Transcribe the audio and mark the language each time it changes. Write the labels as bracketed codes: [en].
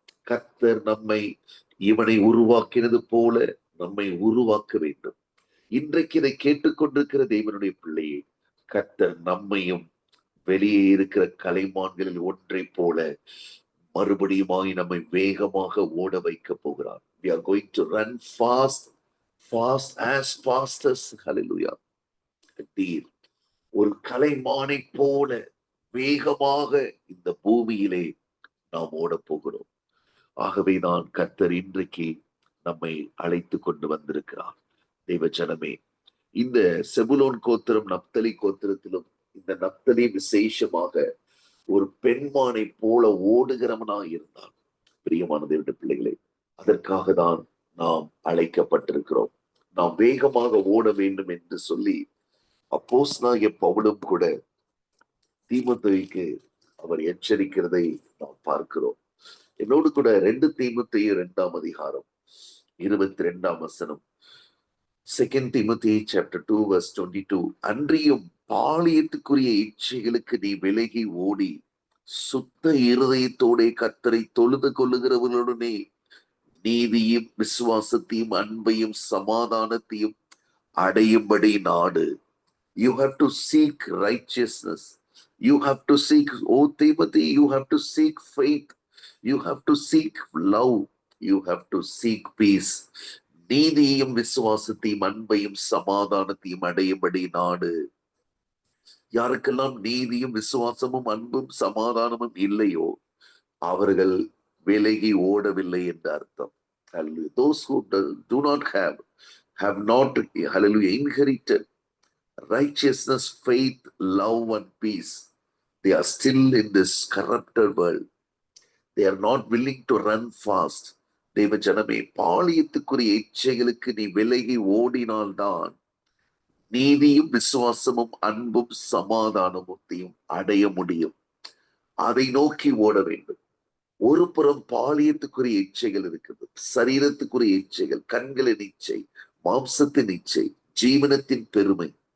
[ta] கர்த்தர் நம்மை இவனை உருவாக்கினது போல நம்மை உருவாக்க வேண்டும். இன்றைக்கு இதை கேட்டுக்கொண்டிருக்கிற தேவனுடைய பிள்ளையே, கர்த்தர் நம்மையும் வெளியே இருக்கிற கலைமான்களில் ஒன்றை போல மறுபடியுமாய் நம்மை வேகமாக ஓட வைக்க போகிறார். [en] We are going to run fast as hallelujah. [ta] ஒரு கலைமானை போல வேகமாக இந்த பூமியிலே நாம் ஓட போகிறோம். ஆகவே தான் கர்த்தர் இன்றைக்கு நம்மை அழைத்து கொண்டு வந்திருக்கிறார். தெய்வ ஜனமே, இந்த செபுலோன் கோத்திரம் நப்தலி கோத்திரத்திலும், இந்த நப்தலி விசேஷமாக ஒரு பெண்மானை போல ஓடுகிறவனாய் இருந்தான். பிரியமான தேவனுடைய பிள்ளைகளே, அதற்காக தான் நாம் அழைக்கப்பட்டிருக்கிறோம். நாம் வேகமாக ஓட வேண்டும் என்று சொல்லி அப்போஸ்தலனாகிய பவுலும் கூட தீமோத்தேயுக்கு அவர் எச்சரிக்கிறதை நாம் பார்க்கிறோம். என்னோடு கூட 2 தீமோத்தேயு 2ஆம் அதிகாரம் 22ஆம் வசனம், [en] 2 Timothy chapter 2 verse 22. [ta] அன்றியும் பாலியத்துக்குரிய இச்சைகளுக்கு நீ விலகி ஓடி சுத்த இருதயத்தோட கர்த்தரை தொழுது கொள்ளுகிறவர்களுடனே நீதியும் விசுவாசத்தையும் அன்பையும் சமாதானத்தையும் அடையும்படி நாடு. [en] You have to seek righteousness. You have to seek, oh Timothy, you have to seek faith. You have to seek love. You have to seek peace. [ta] நீதியையும் விசுவாசத்தையும் அன்பையும் சமாதானத்தையும் அடையும்படி நாடு. யாருக்கெல்லாம் நீதியும் விசுவாசமும் அன்பும் சமாதானமும் இல்லையோ அவர்கள் விலகி ஓடவில்லை என்று அர்த்தம். [en] Those who do not have not, hallelujah, inherited righteousness, faith, love and peace. They are still in this corrupted world. They are not willing to run fast. [ta] தேவ ஜனமே, பாலியத்துக்குரிய இச்சைகளுக்கு நீ விலகி ஓடினால்தான் நீதியும் விசுவாசமும் அன்பும் சமாதானத்தையும் அடைய முடியும். அதை நோக்கி ஓட வேண்டும். ஒரு புறம் பாலியத்துக்குரிய இச்சைகள் இருக்கிறது, சரீரத்துக்குரிய இச்சைகள், கண்களின் இச்சை, மாம்சத்தின் இச்சை, ஜீவனத்தின் பெருமை.